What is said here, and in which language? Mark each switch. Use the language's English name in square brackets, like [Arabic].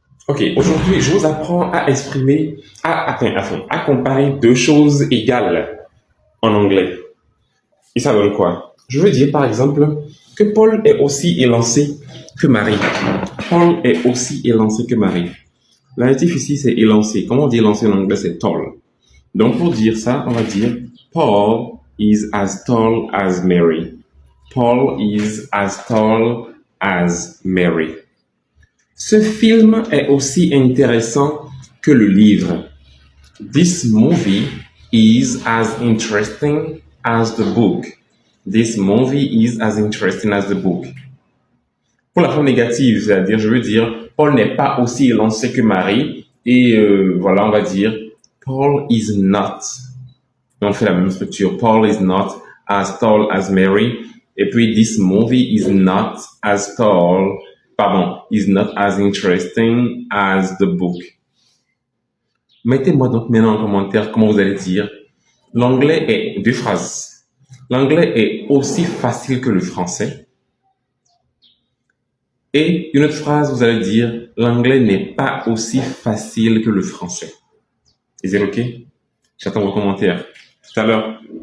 [French] Ok, aujourd'hui, je vous apprends à exprimer, à comparer deux choses égales en anglais. Et ça donne quoi? Je veux dire, par exemple, que Paul est aussi élancé que Marie. Paul est aussi élancé que Marie. L'adjectif ici, c'est élancé. Comment on dit élancé en anglais? C'est tall. Donc, pour dire ça, on va dire [English] Paul is as tall as Mary. Paul is as tall as Mary. [French] Ce film est aussi intéressant que le livre. [English] This movie is as interesting as the book. This movie is as interesting as the book. [French] Pour la forme négative, c'est-à-dire, je veux dire, Paul n'est pas aussi élancé que Marie. Et voilà, on va dire, [English] Paul is not. [French] Et on fait la même structure. [English] Paul is not as tall as Mary. [French] Et puis, [English] this movie is not as tall, [French] pardon, [English] is not as interesting as the book. [French] Mettez-moi donc maintenant en commentaire comment vous allez dire. L'anglais est deux phrases. L'anglais est aussi facile que le français. Et une autre phrase, vous allez dire, l'anglais n'est pas aussi facile que le français. [English] Is it OK? [French] J'attends vos commentaires. Tout à l'heure.